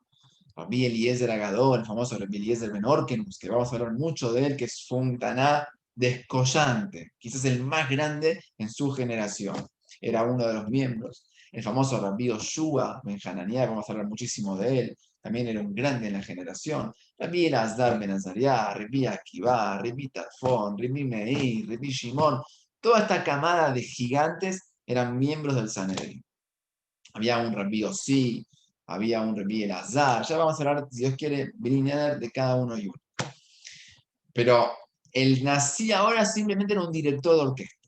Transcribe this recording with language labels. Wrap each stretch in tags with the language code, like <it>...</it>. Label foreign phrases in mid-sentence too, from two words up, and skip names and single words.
<es>Rabbi Eliezer Agadol, el famoso Rabbi Eliezer Ben Orkenus, que vamos a hablar mucho de él, que fue un taná descollante, quizás el más grande en su generación. Era uno de los miembros. El famoso Rabbi Yoshua Ben Hananiah, vamos a hablar muchísimo de él, también era un grande en la generación. Rabbi Elazar Ben Azariah, Rabbi Akiva, Rabbi Tarfon, Rabbi Meir, Rabbi Shimon, toda esta camada de gigantes eran miembros del Sanedrín. Había un Rabbi Osí, había un Rabbi Elazar, ya vamos a hablar, si Dios quiere, brindar de cada uno y uno. Pero el Nasi ahora simplemente era un director de orquesta.</es>